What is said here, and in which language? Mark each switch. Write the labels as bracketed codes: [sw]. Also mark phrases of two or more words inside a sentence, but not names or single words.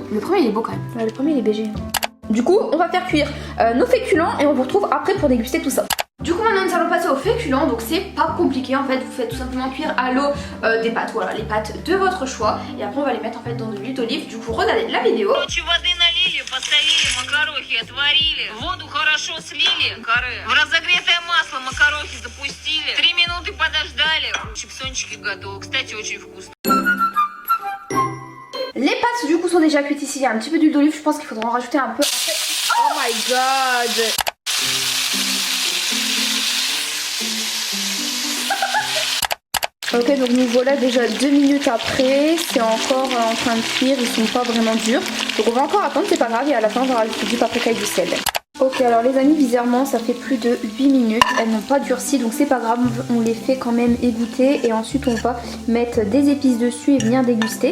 [fr] Le premier il est beau quand même. Ouais, le premier il est BG. Du coup on va faire cuire nos féculents et on vous retrouve après pour déguster tout ça. Du coup maintenant nous allons passer aux féculents, donc c'est pas compliqué en fait, vous faites tout simplement cuire à l'eau des pâtes, voilà les pâtes de votre choix et après on va les mettre en fait dans de l'huile d'olive. Du coup regardez la vidéo. [ru] Воды налили, посолили, макарохи отварили, воду хорошо слили, в разогретое масло макарохи запустили, 3 минуты подождали, чипсончики готовы, кстати очень вкусно. [fr] Les pâtes du coup sont déjà cuites ici, il y a un petit peu d'huile d'olive, je pense qu'il faudra en rajouter un peu. [en] Oh my god. [fr] Ok, donc nous voilà déjà 2 minutes après, c'est encore en train de cuire, ils sont pas vraiment durs. Donc on va encore attendre, c'est pas grave, et à la fin on va rajouter du paprika et du sel. Ok, alors les amis, bizarrement ça fait plus de 8 minutes, elles n'ont pas durci, donc c'est pas grave, on les fait quand même égoutter et ensuite on va mettre des épices dessus et bien déguster.